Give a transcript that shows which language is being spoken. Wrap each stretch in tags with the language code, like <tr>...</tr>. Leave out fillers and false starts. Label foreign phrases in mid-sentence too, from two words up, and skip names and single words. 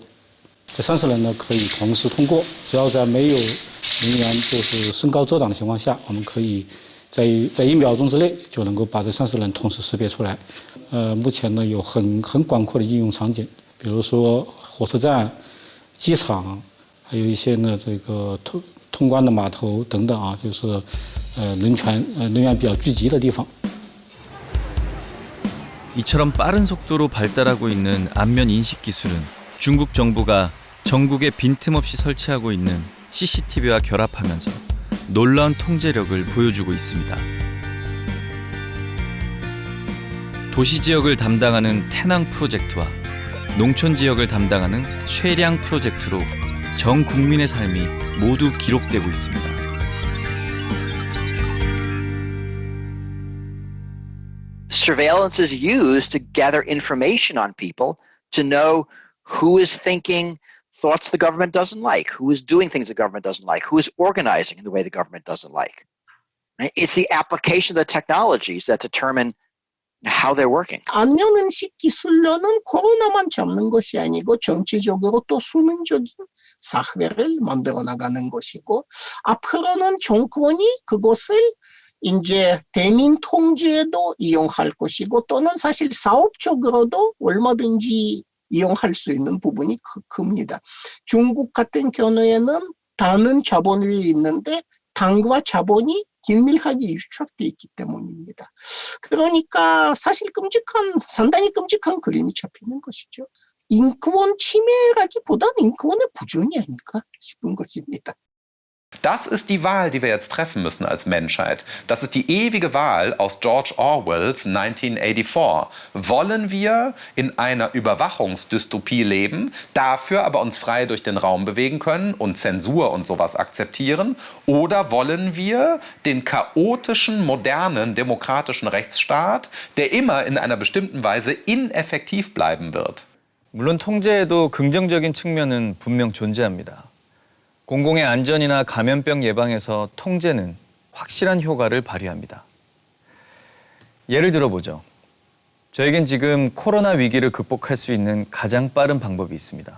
<zh>这30人呢可以同时通过，只要在没有人员就是身高遮挡的情况下，我们可以在1秒钟之内就能够把这30人同时识别出来。目前呢有很广阔的应用场景，比如说火车站、机场，还有一些呢这个通关的码头等等啊，就是人员比较聚集的地方。</zh> <ko>이처럼 빠른 속도로 발달하고 있는 안면 인식 기술은 중국 정부가 전국에 빈틈없이 설치하고 있는 CCTV와 결합하면서 놀라운 통제력을 보여주고 있습니다. 도시 지역을 담당하는 태낭 프로젝트와 농촌 지역을 담당하는 쉐량 프로젝트로 전 국민의 삶이 모두 기록되고 있습니다.</ko> <en>Surveillance is used to gather information on people to know who is thinking thoughts the government doesn't like, who is doing things the government doesn't like, who is organizing in the way the government doesn't like. It's the application of the technologies that determine how they're working.</en> <ko>안면인식 기술로는 코로나만 잡는 것이 아니고 전체적으로 또 수능적인 사회를 만들어 나가는 것이고 앞으로는 정권이 그것을 이제 대민 통제에도 이용할 것이고 또는 사실 사업적으로도 얼마든지 이용할 수 있는 부분이 큽니다. 중국 같은 경우에는 다른 자본이 있는데 당과 자본이 긴밀하게 유착되어 있기 때문입니다. 그러니까 사실 상당히 끔찍한 그림이 잡히는 것이죠. 인권 침해라기보다는 인권의 부존이 아닐까 싶은 것입니다.</ko> <de>Das ist die Wahl, die wir jetzt treffen müssen als Menschheit. Das ist die ewige Wahl aus George Orwells 1984. Wollen wir in einer Überwachungsdystopie leben, dafür aber uns frei durch den Raum bewegen können und Zensur und sowas akzeptieren? Oder wollen wir den chaotischen, modernen, demokratischen Rechtsstaat, der immer in einer bestimmten Weise ineffektiv bleiben wird?</de> <ko>물론 통제에도 긍정적인 측면은 분명 존재합니다. 공공의 안전이나 감염병 예방에서 통제는 확실한 효과를 발휘합니다. 예를 들어보죠. 저에겐 지금 코로나 위기를 극복할 수 있는 가장 빠른 방법이 있습니다.</ko>